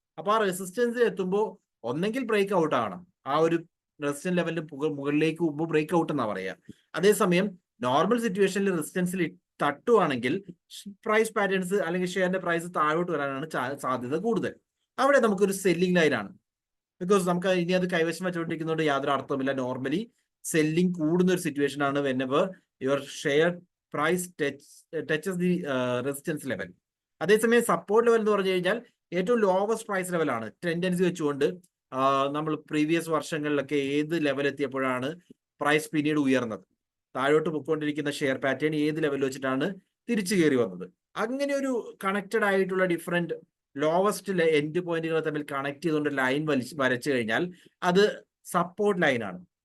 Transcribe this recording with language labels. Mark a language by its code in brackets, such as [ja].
[ml] അപ്പൊ ആ റെസിസ്റ്റൻസിൽ എത്തുമ്പോൾ ഒന്നെങ്കിൽ ബ്രേക്ക് ഔട്ട് ആവണം, ആ ഒരു റെസിസ്റ്റൻസ് ലെവലിന് മുകളിലേക്ക് പോകുമ്പോൾ ബ്രേക്ക് ഔട്ട് എന്നാ പറയാ. അതേസമയം നോർമൽ സിറ്റുവേഷനിൽ റെസിസ്റ്റൻസിൽ തട്ടുവാണെങ്കിൽ പ്രൈസ് പാറ്റേൺസ് അല്ലെങ്കിൽ ഷെയറിന്റെ പ്രൈസ് താഴോട്ട് വരാനാണ് സാധ്യത കൂടുതൽ. അവിടെ നമുക്കൊരു സെല്ലിംഗ് ലൈൻ ആണ്. ബിക്കോസ് നമുക്ക് ഇനി അത് കൈവശം വെച്ചുകൊണ്ടിരിക്കുന്നതുകൊണ്ട് യാതൊരു അർത്ഥമില്ല. നോർമലി സെല്ലിംഗ് കൂടുന്ന ഒരു സിറ്റുവേഷൻ ആണ് [en] whenever your share price touches the resistance level. [ml] അതേസമയം സപ്പോർട്ട് ലെവൽ എന്ന് പറഞ്ഞു കഴിഞ്ഞാൽ ഏറ്റവും ലോവസ്റ്റ് പ്രൈസ് ലെവലാണ്. ടെൻഡൻസി വെച്ചുകൊണ്ട് നമ്മൾ പ്രീവിയസ് വർഷങ്ങളിലൊക്കെ ഏത് ലെവൽ എത്തിയപ്പോഴാണ് പ്രൈസ് പിന്നീട് ഉയർന്നത്, താഴോട്ട് പൊയ്ക്കൊണ്ടിരിക്കുന്ന ഷെയർ പാറ്റേൺ ഏത് ലെവൽ വെച്ചിട്ടാണ് തിരിച്ചു കയറി വന്നത്. അങ്ങനെ ഒരു കണക്റ്റഡ് ആയിട്ടുള്ള ഡിഫറെന്റ് ലോവസ്റ്റ് എൻഡ് പോയിന്റുകൾ തമ്മിൽ കണക്ട് ചെയ്തുകൊണ്ട് ലൈൻ വരച്ചു കഴിഞ്ഞാൽ അത് സപ്പോർട്ട് ലൈനാണ്.